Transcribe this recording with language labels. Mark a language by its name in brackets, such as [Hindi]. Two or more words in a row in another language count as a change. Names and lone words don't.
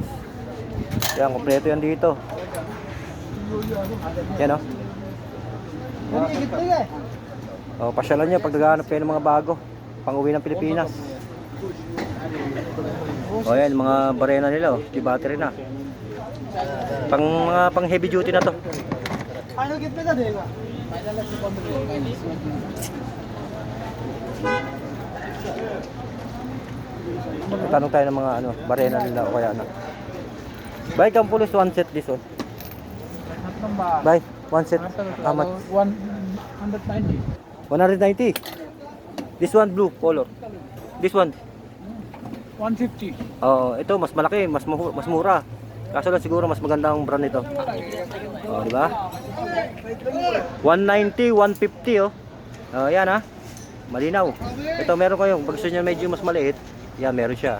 [Filipino] Yan, kompleto yan dito. Yan, oh. Pasyalan nyo pag naghahanap kayo ng mga bago pang-uwi ng Pilipinas. Yan, mga barena nila, oh. Di battery na. Pang [English] heavy duty [Filipino] na to. [Hindi] फाइनल कितने का देगा [Filipino] Tanong tayo ng mga barena nila o kaya [English] Buy Campulis one set this one. Buy one set. How much? 190 190. This one blue color. This one. 150 [Filipino] Ito mas malaki, mas mura. Kaso lang siguro mas magandang brand nito. Di ba? 190, 150 oh. Yan malinaw. Ito meron kayo, pag gusto niyo medyo mas maliit, yan meron siya.